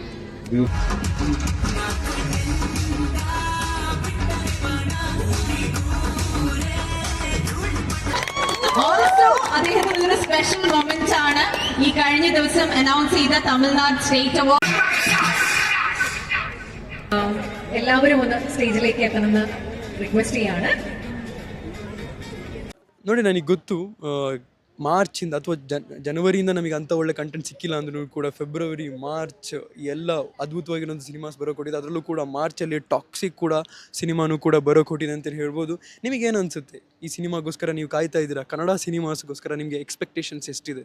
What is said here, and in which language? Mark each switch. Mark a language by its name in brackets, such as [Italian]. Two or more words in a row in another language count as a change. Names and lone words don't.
[Malayalam] ഓൾസോ അദ്ദേഹത്തിന് ഒരു [English] special moment [Malayalam] ആണ് ഈ കഴിഞ്ഞ ദിവസം അനൗൺസ് ചെയ്ത തമിഴ്നാട് സ്റ്റേറ്റ് അവാർഡ്. എല്ലാവരും ഒന്ന് സ്റ്റേജിലേക്ക് എത്തണമെന്ന് റിക്വസ്റ്റ് ചെയ്യാണ്. [Kannada] ನೋಡಿ ನನಗೆ ಗೊತ್ತು ಮಾರ್ಚಿಂದ ಅಥವಾ ಜನವರಿಯಿಂದ ನಮಗೆ ಅಂಥ ಒಳ್ಳೆ ಕಂಟೆಂಟ್ ಸಿಕ್ಕಿಲ್ಲ ಅಂದ್ರೂ ಕೂಡ ಫೆಬ್ರವರಿ ಮಾರ್ಚ್ ಎಲ್ಲ ಅದ್ಭುತವಾಗಿರೋಂಥ ಸಿನಿಮಾಸ್ ಬರೋ ಕೊಟ್ಟಿದೆ. ಅದರಲ್ಲೂ ಕೂಡ ಮಾರ್ಚಲ್ಲಿ ಟಾಕ್ಸಿಕ್ ಕೂಡ ಸಿನಿಮಾನೂ ಕೂಡ ಬರೋ ಕೊಟ್ಟಿದೆ ಅಂತೇಳಿ ಹೇಳ್ಬೋದು. ನಿಮಗೇನು ಅನಿಸುತ್ತೆ ಈ ಸಿನಿಮಾಗೋಸ್ಕರ ನೀವು ಕಾಯ್ತಾ ಇದ್ದೀರಾ? ಕನ್ನಡ ಸಿನಿಮಾಸ್ಗೋಸ್ಕರ ನಿಮಗೆ ಎಕ್ಸ್ಪೆಕ್ಟೇಷನ್ಸ್ ಎಷ್ಟಿದೆ?